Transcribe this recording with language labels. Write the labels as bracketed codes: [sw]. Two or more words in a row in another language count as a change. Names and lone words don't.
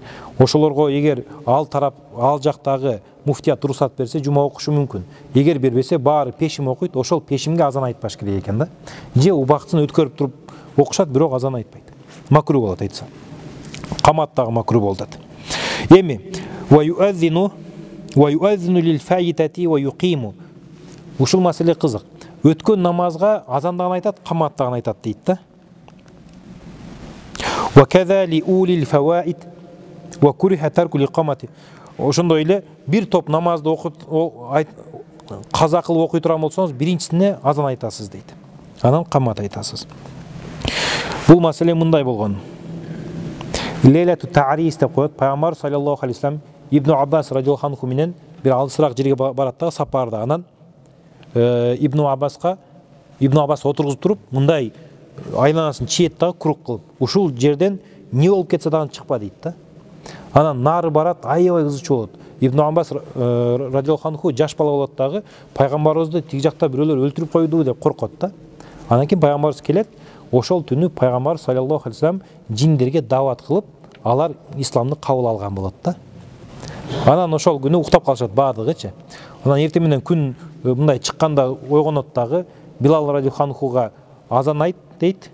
[ky] Ошолорго эгер ал жактагы муфтият уруксат берсе, жума окушу мүмкүн. Эгер бербесе, баары пешим окуйт, ошол пешимге азан айтпаш керек экен да. Же убактысын өткөрүп туруп окушат, бирок азан айтпайт. Макру болот айтса. Каматтагы макру болот. [ar] Эми ويؤذن للفائتة ويقيم. [ky] Ушул маселе кызык. Өткөн намазга азандагын айтат, каматтагын айтат дейт да. [ar] وكذا لأولى الفوائت وكره ترك الإقامة. [ky] Ошондой эле бир топ намазды каза кылып окуй турган болсоңуз, биринчисине азан айтасыз дейт. Анан камат айтасыз. Бул маселе мындай болгон. [ar] ليلة التعريس [ky] деп коет. Пайгамбар [ar] صلى الله عليه وسلم [ky] Ибн Аббас [ar] رضي الله عنه [ky] менен бир алысыраак жерге барат да, сапарда. Анан Ибн Аббас отургузуп туруп, мындай айланасын чиет да, курук кылып. Ушул жерден не болуп кетсе дагы чыкпа дейт да. Анан нары барат, аябай кызычуу болот. Ибн Аббас [ar] رضي الله عنه [ky] жаш бала болот дагы, пайгамбарыбызды тиги жакта бирөөлөр өлтүрүп койду деп коркот да. Анан кийин пайгамбарыбыз келет. Ошол түнү пайгамбар [ar] صلى الله عليه وسلم [ky] жиндерге дават кылып, алар исламды кабыл алган болот да. Анан ошол күнү уктап калышат баардыгычы. Анан эртең менен күн мындай чыкканда ойгонот дагы, Билал радиаллаху анхуга азан айт дейт.